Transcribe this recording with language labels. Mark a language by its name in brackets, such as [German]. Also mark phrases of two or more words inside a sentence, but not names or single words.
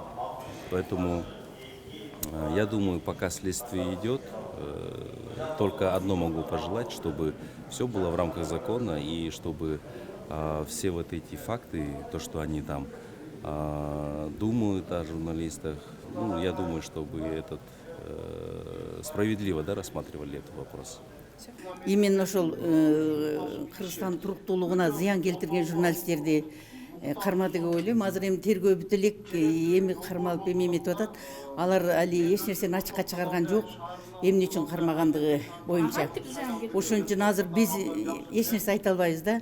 [Russian] Поэтому я думаю, пока следствие идет, только одно могу пожелать, чтобы все было в рамках закона и чтобы все вот эти факты, то, что они там думают о журналистах, ну, я думаю, чтобы справедливо, да, рассматривали этот вопрос. [Kyrgyz] Именно ошол Кыргызстан туруктуулугуна зыян келтирген журналисттерди кармады деп ойлойм. Азыр эми тергөө бүтө элек, эми кармалып эметип атат. Алар али эч нерсени ачыкка чыгарган жок. Эмне үчүн кармагандыгы боюнча. Ошон үчүн азыр биз эч нерсе айта албайбыз да.